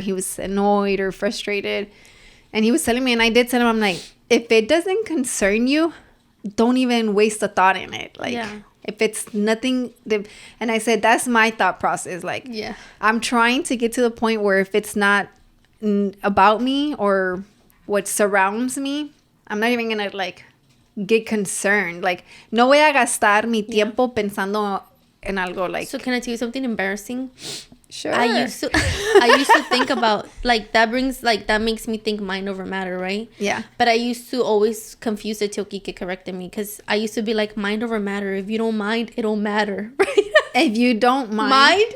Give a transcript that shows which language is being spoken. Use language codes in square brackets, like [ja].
[en] He was annoyed or frustrated. And he was telling me, and I did tell him, I'm like, if it doesn't concern you, don't even waste a thought in it. Like, if it's nothing, and I said, that's my thought process. Like, I'm trying to get to the point where if it's not about me or what surrounds me, I'm not even going to, like, get concerned. [es] Like, no voy a gastar mi tiempo pensando en algo, like. [en] So can I tell you something embarrassing? Sure. I used to think about, like, that makes me think mind over matter, right? Yeah. But I used to always confuse it till Kike corrected me, because I used to be like, mind over matter. If you don't mind, it don't matter, right? If you don't mind,